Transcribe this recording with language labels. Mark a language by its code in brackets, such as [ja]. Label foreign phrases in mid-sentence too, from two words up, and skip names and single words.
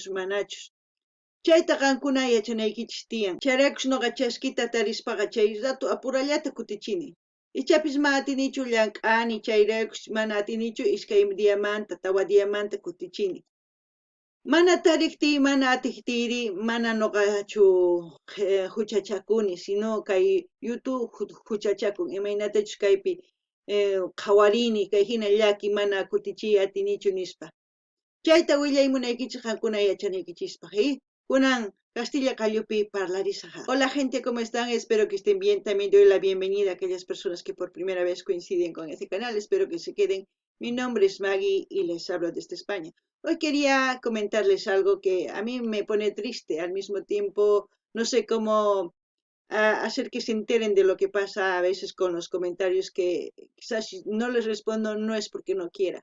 [qu] manachus chayta qankuna yachanaykichis tiyan chayraykus noqa chaskita tarispaqa chay rato apurallata kutichini ichapis ma atinichu llank'ani chayraykus mana atinichu iskay diamanta tawa diamanta kutichini mana tarikti mana atiktiri mana noqachu huchachakuni sino kay YouTube huchachakun imaynatachus kaypi qawarini kay hina llaki mana kutichiy atinichu nispa chayta willay munaykichis qankuna yachanaykichispaq kunan Castilla Qallupi parlarisqa. [es] Hola gente, ¿cómo están? Espero que estén bien. También doy la bienvenida a aquellas personas que por primera vez coinciden con este canal. Espero que se queden. Mi nombre es Maggie y les hablo desde España. Hoy quería comentarles algo que a mí me pone triste. Al mismo tiempo, no sé cómo hacer que se enteren de lo que pasa a veces con los comentarios que quizás si no les respondo no es porque no quiera.